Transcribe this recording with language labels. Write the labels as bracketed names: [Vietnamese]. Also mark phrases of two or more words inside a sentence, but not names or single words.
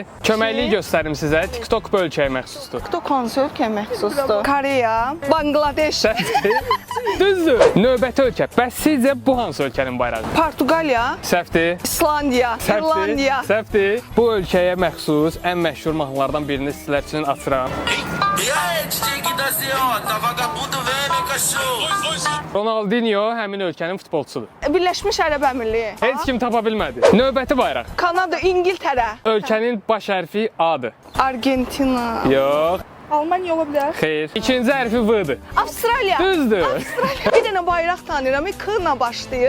[Azerbaijani] Köməkliyi göstərim sizə. TikTok bu ölkəyə məxsusdur. TikTok hansı ölkəyə məxsusdur? Koreya, Bangladeş, Səhvdir. Düzdür. Növbəti ölkə. Bəs sizcə bu hansı ölkənin bayrağıdır? Portuqaliya, Səhvdir. İslandiya, İrlandiya. Səhvdir. Bu ölkəyə məxsus ən məşhur mahnılardan birini sizlər üçün açıram. [Portuguese] E aí, DJ que da CO, tá vagabundo, vem, meu cachorro. [Azerbaijani] Ronaldinho həmin ölkənin futbolçusudur. Birləşmiş Ərəb Əmirliyi. Heç kim tapa bilmədi. Növbəti bayraq. Kanada, İngiltərə, Ölkənin baş hərfi A-dır. Argentina, Yox, Almaniya ola bilər. xeyr. İkinci hərfi V-dır. Avstraliya. Düzdür. Bir dənə bayraq tanıyıram, K ilə başlayır.